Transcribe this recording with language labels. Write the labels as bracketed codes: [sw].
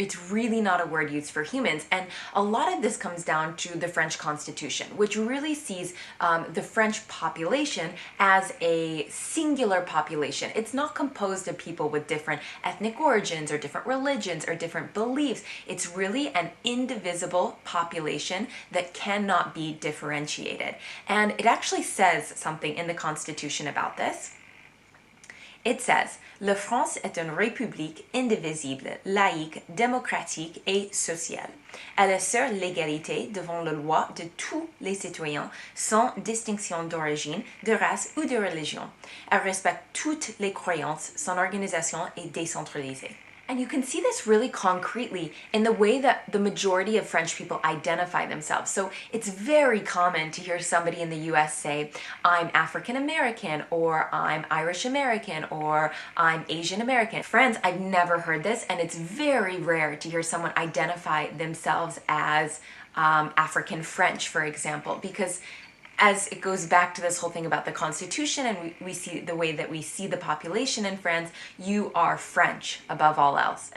[en] It's really not a word used for humans. And a lot of this comes down to the French Constitution, which really sees the French population as a singular population. It's not composed of people with different ethnic origins or different religions or different beliefs. It's really an indivisible population that cannot be differentiated. And it actually says something in the Constitution about this. [fr] It says, La France est une république indivisible, laïque, démocratique et sociale. Elle assure l'égalité devant la loi de tous les citoyens, sans distinction d'origine, de race ou de religion. Elle respecte toutes les croyances, son organisation est décentralisée. [en] And you can see this really concretely in the way that the majority of French people identify themselves. So it's very common to hear somebody in the US say, I'm African American, or I'm Irish American, or I'm Asian American. Friends, I've never heard this, and it's very rare to hear someone identify themselves as African French, for example, because as it goes back to this whole thing about the Constitution and we see the way that we see the population in France, you are French above all else.